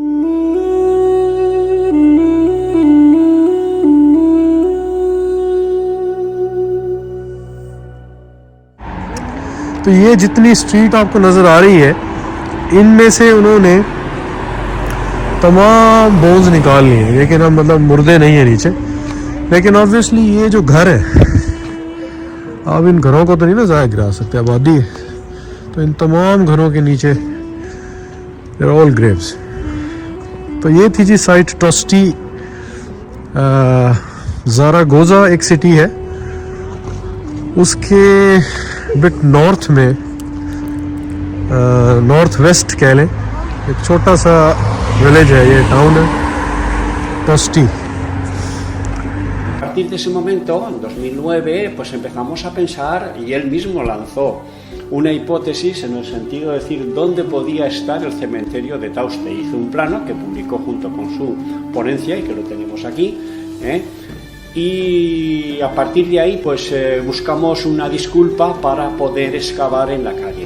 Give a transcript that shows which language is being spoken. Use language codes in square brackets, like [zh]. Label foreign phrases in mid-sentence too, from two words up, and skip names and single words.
[ur] تو یہ جتنی اسٹریٹ آپ کو نظر آ رہی ہے ان میں سے انہوں نے تمام بونز نکال لیے ہیں، لیکن اب مطلب مردے نہیں ہیں نیچے. لیکن آبویسلی یہ جو گھر ہے آپ ان گھروں کو تو نہیں نا ضائع گرا سکتے، آبادی ہے، تو ان تمام گھروں کے نیچے [en] they're all graves. [ur] تو یہ تھی جی سائٹ ٹرسٹی. زاراگوزا ایک سٹی ہے، اس کے [en] but north [ur] میں [en] north west [ur] کہہ لیں، ایک چھوٹا سا ولیج ہے، یہ ٹاؤن ہے ٹرسٹی. [es] A partir de ese momento, en 2009, pues empezamos a pensar y él mismo lanzó una hipótesis en el sentido de decir dónde podía estar el cementerio de Tauste. Hizo un plano que publicó junto con su ponencia y que lo tenemos aquí, y a partir de ahí pues buscamos una disculpa para poder excavar en la calle.